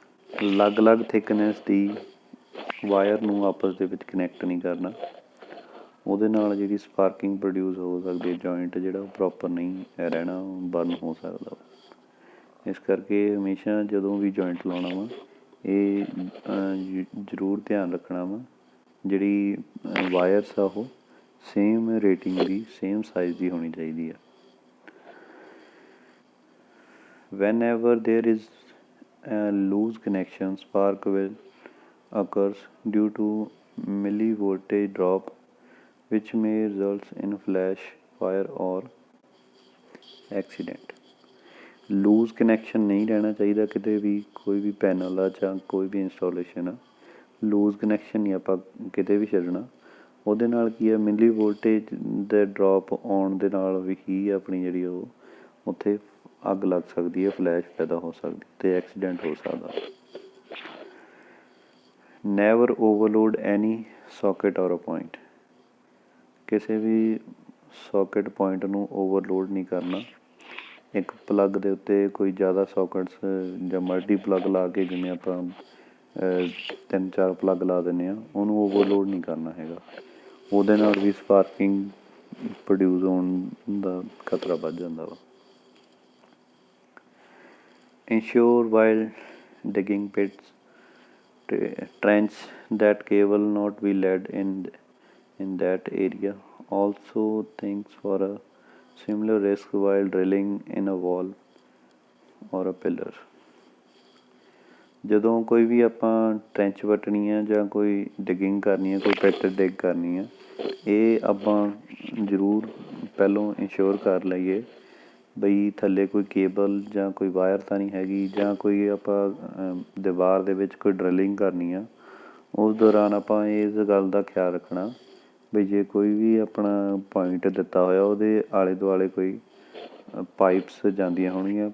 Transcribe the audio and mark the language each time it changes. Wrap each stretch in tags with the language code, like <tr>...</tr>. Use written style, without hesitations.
<pa>ਅਲੱਗ-ਅਲੱਗ ਥਿਕਨੈਸ ਦੀ ਵਾਇਰ ਨੂੰ ਆਪਸ ਦੇ ਵਿੱਚ ਕਨੈਕਟ ਨਹੀਂ ਕਰਨਾ, ਉਹਦੇ ਨਾਲ ਜਿਹੜੀ ਸਪਾਰਕਿੰਗ ਪ੍ਰੋਡਿਊਸ ਹੋ ਸਕਦੀ ਹੈ, ਜੁਆਇੰਟ ਜਿਹੜਾ ਉਹ ਪ੍ਰੋਪਰ ਨਹੀਂ ਰਹਿਣਾ, ਬਰਨ ਹੋ ਸਕਦਾ। ਇਸ ਕਰਕੇ ਹਮੇਸ਼ਾ ਜਦੋਂ ਵੀ ਜੁਆਇੰਟ ਲਾਉਣਾ ਵਾ ਇਹ ਜ਼ਰੂਰ ਧਿਆਨ ਰੱਖਣਾ ਵਾ ਜਿਹੜੀ ਵਾਇਰਸ ਆ ਉਹ ਸੇਮ ਰੇਟਿੰਗ ਦੀ, ਸੇਮ ਸਾਈਜ਼ ਦੀ ਹੋਣੀ ਚਾਹੀਦੀ ਆ।</pa> <en>whenever there is a loose connection, spark will occurs due to millivoltage drop which may result in flash, fire or accident।</en> <pa>Loose connection ਨਹੀਂ ਰਹਿਣਾ ਚਾਹੀਦਾ ਕਿਤੇ ਵੀ, ਕੋਈ ਵੀ ਪੈਨਲ ਆ ਜਾਂ ਕੋਈ ਵੀ ਇੰਸਟਾਲੇਸ਼ਨ ਆ, ਲੂਜ਼ ਕਨੈਕਸ਼ਨ ਨਹੀਂ ਆਪਾਂ ਕਿਤੇ ਵੀ ਛੱਡਣਾ। ਉਹਦੇ ਨਾਲ ਕੀ ਆ, ਮਿਲੀ ਵੋਲਟੇਜ ਦੇ ਡਰੋਪ ਆਉਣ ਦੇ ਨਾਲ ਵੀ ਹੀ ਆਪਣੀ ਜਿਹੜੀ ਉਹ ਉੱਥੇ ਅੱਗ ਲੱਗ ਸਕਦੀ ਹੈ, ਫਲੈਸ਼ ਪੈਦਾ ਹੋ ਸਕਦੀ ਅਤੇ ਐਕਸੀਡੈਂਟ ਹੋ ਸਕਦਾ।</pa> <en>Never overload any socket or point.</en> <pa>ਕਿਸੇ ਵੀ ਸੋਕੇਟ ਪੁਆਇੰਟ ਨੂੰ ਓਵਰਲੋਡ ਨਹੀਂ ਕਰਨਾ। ਇੱਕ ਪਲੱਗ ਦੇ ਉੱਤੇ ਕੋਈ ਜ਼ਿਆਦਾ ਸੋਕਟਸ ਜਾਂ ਮਲਟੀ ਪਲੱਗ ਲਾ ਕੇ, ਜਿਵੇਂ ਆਪਾਂ 3-4 ਪਲੱਗ ਲਾ ਦਿੰਦੇ ਹਾਂ, ਉਹਨੂੰ ਓਵਰਲੋਡ ਨਹੀਂ ਕਰਨਾ ਹੈਗਾ। ਉਹਦੇ ਨਾਲ ਵੀ ਸਪਾਰਕਿੰਗ ਪ੍ਰੋਡਿਊਸ ਹੋਣ ਦਾ ਖਤਰਾ ਵੱਧ ਜਾਂਦਾ ਵਾ।</pa> <en>Ensure while digging pits, trench that cable not be led in that area. Also thinks for a similar risk while drilling in a wall or a pillar.</en> <pa>ਜਦੋਂ ਕੋਈ ਵੀ ਆਪਾਂ ਟਰੈਂਚ ਵੱਟਣੀ ਆ ਜਾਂ ਕੋਈ ਡਿਗਿੰਗ ਕਰਨੀ ਹੈ, ਕੋਈ ਪਿੱਟ ਡਿਗ ਕਰਨੀ ਆ, ਇਹ ਆਪਾਂ ਜ਼ਰੂਰ ਪਹਿਲੋਂ ਇੰਸ਼ੋਰ ਕਰ ਲਈਏ ਬਈ ਥੱਲੇ ਕੋਈ ਕੇਬਲ ਜਾਂ ਕੋਈ ਵਾਇਰ ਤਾਂ ਨਹੀਂ ਹੈਗੀ, ਜਾਂ ਕੋਈ ਆਪਾਂ ਦੀਵਾਰ ਦੇ ਵਿੱਚ ਕੋਈ ਡਰਿਲਿੰਗ ਕਰਨੀ ਆ, ਉਸ ਦੌਰਾਨ ਆਪਾਂ ਇਸ ਗੱਲ ਦਾ ਖਿਆਲ ਰੱਖਣਾ ਵੀ ਜੇ ਕੋਈ ਵੀ ਆਪਣਾ ਪੁਆਇੰਟ ਦਿੱਤਾ ਹੋਇਆ ਉਹਦੇ ਆਲੇ ਦੁਆਲੇ ਕੋਈ ਪਾਈਪਸ ਜਾਂਦੀਆਂ ਹੋਣਗੀਆਂ।</pa>